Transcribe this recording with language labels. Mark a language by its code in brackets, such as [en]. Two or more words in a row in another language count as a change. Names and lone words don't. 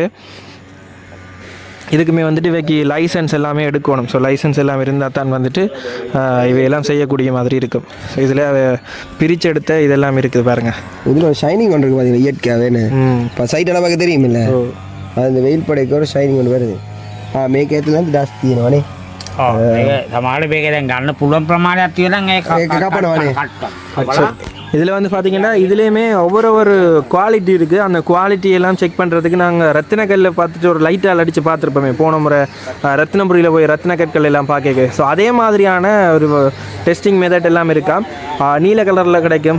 [ta] இதுக்குமே வந்துட்டு இவைக்கு லைசன்ஸ் எல்லாமே எடுக்கணும். ஸோ லைசன்ஸ் எல்லாம் இருந்தால் தான் வந்துட்டு இவையெல்லாம் செய்யக்கூடிய மாதிரி இருக்கும். ஸோ இதில் பிரிச்செடுத்த இதெல்லாம் இருக்குது பாருங்கள். இதில் ஒரு ஷைனிங் ஒன்று இருக்குது பார்த்தீங்கன்னா இயற்கையாகவே. இப்போ சைட்டெல்லாம் பார்க்க தெரியுமில்ல, அந்த வெயில் படைக்கு ஒரு ஷைனிங் ஒன்று வருது. [si] මේකේතුලන් දස් තියෙනවනේ. සමහර මේක දැන් ගන්න පුළුවන් ප්‍රමාණයක් තියෙනවා ඒක කපනවනේ. [ta] இதில் வந்து பார்த்தீங்கன்னா இதுலேயுமே ஒவ்வொரு குவாலிட்டி இருக்குது. அந்த குவாலிட்டியெல்லாம் செக் பண்ணுறதுக்கு நாங்கள் ரத்தினக்கல்லில் பார்த்துட்டு ஒரு லைட்டால் அடித்து பார்த்துருப்போமே போன முறை ரத்தினபுரியில் போய் ரத்தினக்கற்கள் எல்லாம் பார்க்க. ஸோ அதே மாதிரியான ஒரு [en] testing method [ta] எல்லாம் இருக்கா. நீல கலரில் கிடைக்கும்.